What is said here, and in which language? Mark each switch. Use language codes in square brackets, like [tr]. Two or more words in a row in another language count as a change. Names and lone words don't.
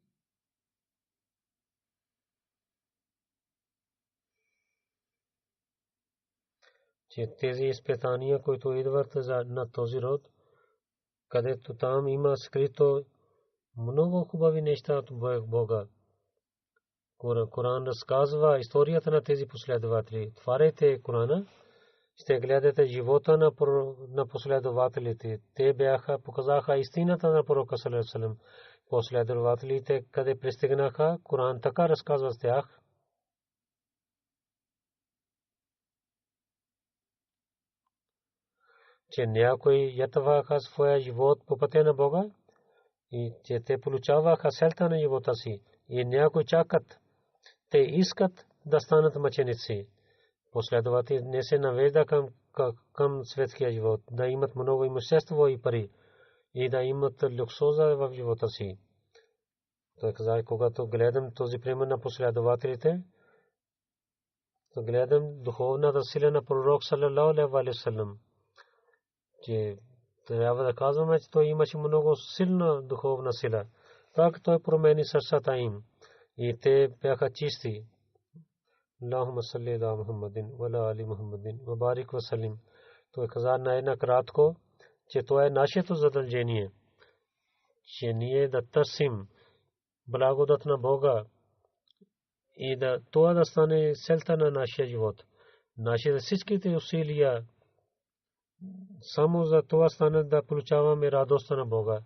[bg] Че тези изпитания, които идват на този род, където там има скрито много хубави неща от Бога. Коран разказва историята на тези последователи. Отваряйте Корана, ще гледате живота на последователите. Те показаха истината на пророка [ar] صلى الله عليه وسلم. [bg] Последователите къде пристигнаха, Коран така разказва с тях. Че някои ятваха своя живот по пътя на Бога и че те получаваха целта на живота си. И някои чакат, те искат да станат мъченици. Последователи не се навежда към светския живот, да имат много имущество и пари и да имат люксоза в живота си. Той каза, когато гледам този пример на последователите, то гледам духовната сила на пророк [ar] صلى الله عليه وسلم. [bg] Че трябва да казваме, че той имаше много силна духовна сила. Так той промени сърцата им и те бяха чисти. [ar] اللهم صل على محمد وعلى آل محمد وبارك وسلم. [bg] Той каза накратко, че това е нашето задължение, че ние да търсим благодат на Бога и да това да стане целта на нашия живот. Нашите всичките усилия само за това стане да получаваме радостта на Бога.